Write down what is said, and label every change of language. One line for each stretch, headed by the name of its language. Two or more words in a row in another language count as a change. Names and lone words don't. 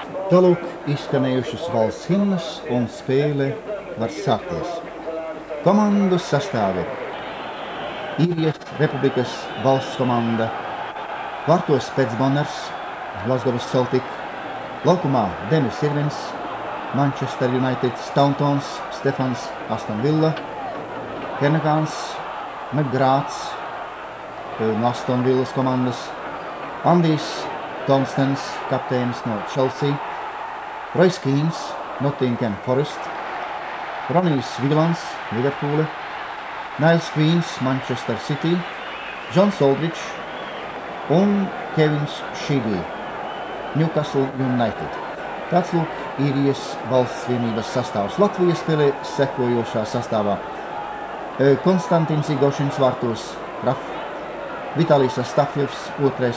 Latvian: Tālūk izskanējušas valsts himnas un spēle var sākties. Komandu sastāvi: Īrijas Republikas valsts komanda, vārtos Petsbonners, Glasgow's Celtic, laukumā Denis Irvins, Manchester United, Stauntons, Stefans, Aston Villa, Kernagans, McGraths no Aston Villas komandas, Andijs Tomstens, kapteinis no Chelsea, Royce Keane, Nottingham Forest, Ronijs Vigilants, Liverpool, Niles Queens, Manchester City, John Aldridge un Kevins Sheedy, Newcastle United. Tāds lūk Īrijas valsts vienības sastāvs. Latvija spēlē sekojošā sastāvā: Konstantins Igošins vārtos, Raf, Vitalijs Astafjevs, 2.